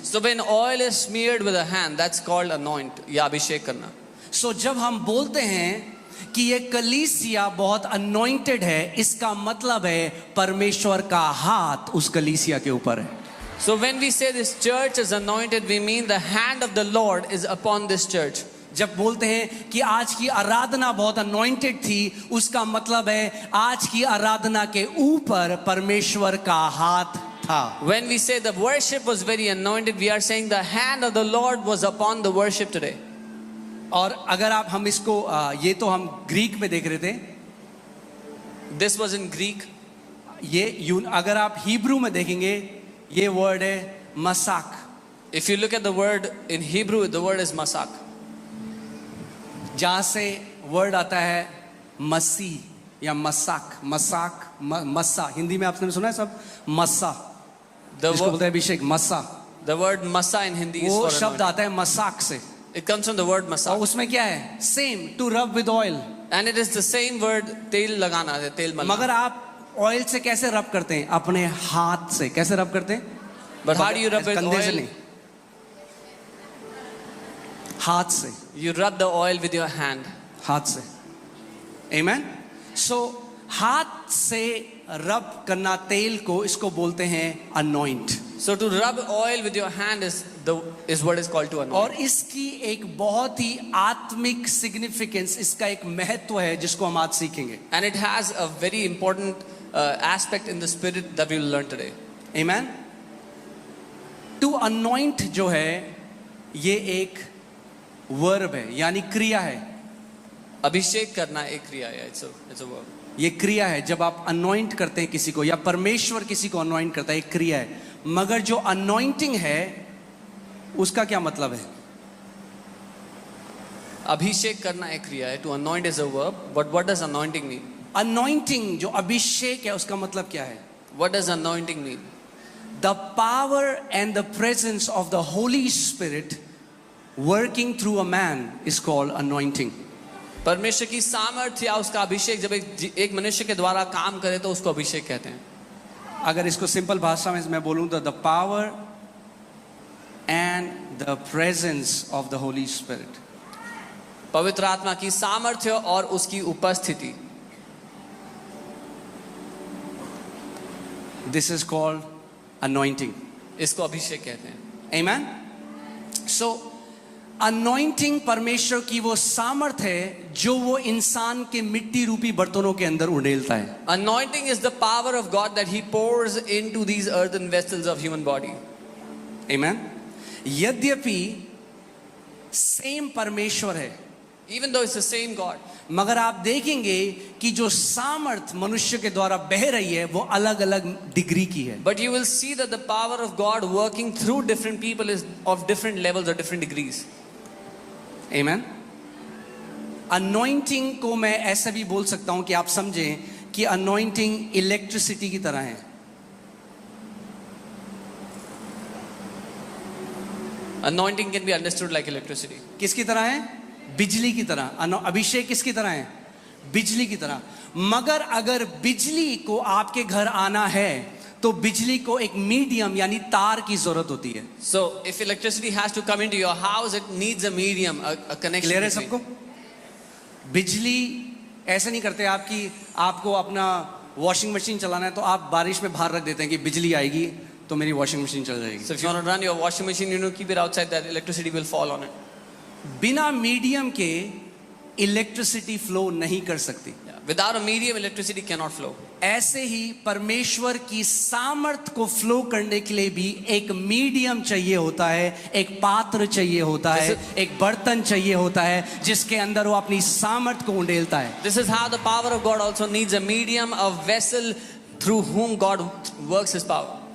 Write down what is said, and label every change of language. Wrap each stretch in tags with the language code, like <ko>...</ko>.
<en>So when oil is smeared with a hand, that's called anoint</en> <hi>या अभिषेक करना. So जब हम बोलते हैं कि ये कलीसिया बहुत anointed है, इसका मतलब है परमेश्वर का हाथ उस कलीसिया के ऊपर है.</hi> <en>So when we say this church is anointed, we mean the hand of the Lord is upon this church.</en> <hi>जब बोलते हैं कि आज की आराधना बहुत अनॉइंटेड थी, उसका मतलब है आज की आराधना के ऊपर परमेश्वर का हाथ था.</hi> <en>When we say the worship was very anointed, we are saying the hand of the Lord was upon the worship today.</en> <hi>और अगर आप हम इसको ये तो हम ग्रीक में देख रहे थे,</hi> <en>This was in Greek.</en> <hi>अगर आप हिब्रू में देखेंगे ये वर्ड है मसाक.</hi> <en>If you look at the word in Hebrew, the word is masak.</en> <hi>जहाँ से वर्ड आता है मसीह या मसाक, मस्सा. हिंदी में आपने सुना है सब मस्सा, जिसको बोलते हैं अभिषेक, मस्सा.</hi> <en>The word masa in Hindi is</en> <hi>वो</hi> <en>for</en> <hi>शब्द</hi> <en>anointing.</en> <hi>आता है मसाक से.</hi> <en>It comes from the word</en> <hi>और</hi> <en>masak.</en> <hi>उसमें क्या है?</hi> <en>Same, to rub with oil. And it is the same word</en> <hi>तेल लगाना, तेल मलना. मगर आप ऑयल से कैसे रब करते हैं? अपने हाथ से. कैसे रब करते हैं?</hi> <en>But how do you rub with</en> <hi>कंधे से</hi> <en>oil?</en> <hi>नहीं, हाथ से.</hi> <en>You rub the oil with your hand.</en> <hi>हाथ से. Amen. So हाथ से रब करना तेल को, इसको बोलते हैं anoint.</hi> <en>So to rub oil with your hand is what is called to anoint.</en> <hi>और इसकी एक बहुत ही आत्मिक सिग्निफिकेंस, इसका एक महत्व है जिसको हम आज सीखेंगे.</hi> <en>And it has a very important aspect in the spirit that we will learn today. Amen. To anoint</en> <hi>जो है ये एक वर्ब है, यानी क्रिया है. अभिषेक करना एक क्रिया है.</hi> <en>It's a verb.</en> <hi>ये क्रिया है. जब आप anoint करते हैं किसी को या परमेश्वर किसी को anoint करता है, एक क्रिया है. मगर जो anointing है उसका क्या मतलब है? अभिषेक करना एक क्रिया है.</hi> <en>To anoint is a verb. But what does anointing mean?</en> <hi>Anointing जो अभिषेक है उसका मतलब क्या है?</hi> <en>What does anointing mean? The power and the presence of the Holy Spirit working through a man is called anointing.</en> <hi>परमेश्वर की सामर्थ्य या उसका अभिषेक जब एक मनुष्य के द्वारा काम करे तो उसको अभिषेक कहते हैं. अगर इसको सिंपल भाषा में मैं बोलूं तो</hi> <en>the power and the presence of the Holy Spirit.</en> <hi>पवित्र आत्मा की सामर्थ्य और उसकी उपस्थिति.</hi> <en>This is called anointing.</en> <hi>इसको अभिषेक कहते हैं.</hi> <en>Amen.</en> <hi>सो अनॉइंटिंग परमेश्वर की वो सामर्थ है जो वो इंसान के मिट्टी रूपी बर्तनों के अंदर उड़ेलता है.</hi> <en>Anointing is the power of God that He pours into these earthen vessels of human body.</en> <hi>Amen. यद्यपि सेम परमेश्वर है,</hi> <en>Even though it's the same God,</en> <hi>मगर आप देखेंगे कि जो सामर्थ मनुष्य के द्वारा बह रही है वो अलग अलग डिग्री की है.</hi> <en>but you will see that the power of God working through different people is of different levels or different degrees. Amen.</en> <hi>Anointing को मैं ऐसा भी बोल सकता हूं कि आप समझें कि अनॉइंटिंग इलेक्ट्रिसिटी की तरह है.</hi> <en>Anointing can be understood like electricity.</en> <hi>किसकी तरह है? बिजली की तरह. अभिषेक किसकी तरह है? बिजली की तरह. मगर अगर बिजली को आपके घर आना है तो बिजली को एक मीडियम यानी तार की जरूरत होती है.</hi> <en>So if electricity has to come into your house, it needs a medium, a connection.</en> <hi>Clear है</hi> <en>between.</en> <hi>सबको? बिजली ऐसे नहीं करते आपकी आपको अपना वॉशिंग मशीन चलाना है तो आप बारिश में बाहर रख देते हैं कि बिजली आएगी तो मेरी वॉशिंग मशीन चल जाएगी.</hi> <en>So if you want to run your washing machine, you know, keep it outside, that electricity will fall on it.</en> <hi>बिना मीडियम के इलेक्ट्रिसिटी फ्लो नहीं कर सकती.</hi> <en>Yeah. Without a medium, electricity cannot flow.</en> <hi>ऐसे ही परमेश्वर की सामर्थ को फ्लो करने के लिए भी एक मीडियम चाहिए होता है, एक पात्र चाहिए होता है, एक बर्तन चाहिए होता है जिसके अंदर वो अपनी सामर्थ को उंडेलता है.</hi> <en>This is how the power of God also needs a medium, a vessel through whom God works His power.</en>